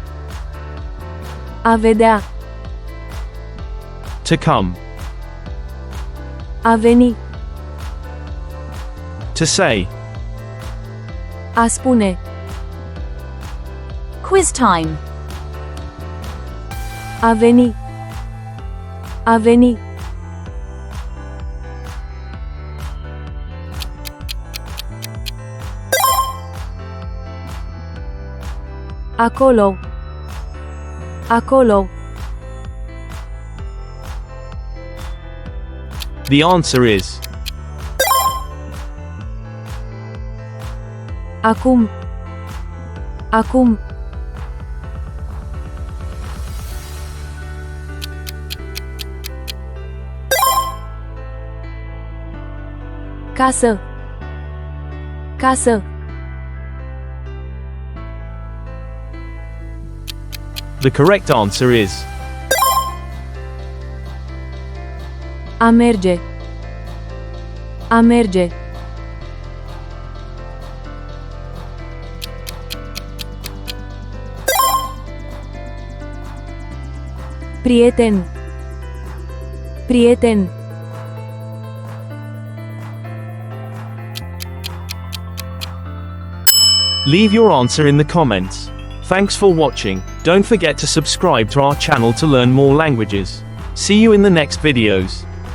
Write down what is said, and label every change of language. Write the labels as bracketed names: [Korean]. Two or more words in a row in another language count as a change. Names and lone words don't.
[Romanian] a vedea, [English] to come, [Romanian] a veni, [English] to say. [Romanian] a spune. [English] Quiz time. [Romanian] A veni. A veni. Acolo. Acolo. [English] The answer is [Romanian] Acum. Acum. Casă. Casă. [English] the correct answer is [Romanian] A merge. A merge. Prieten. Prieten. [English] Leave your answer in the comments. Thanks for watching. Don't forget to subscribe to our channel to learn more languages. See you in the next videos.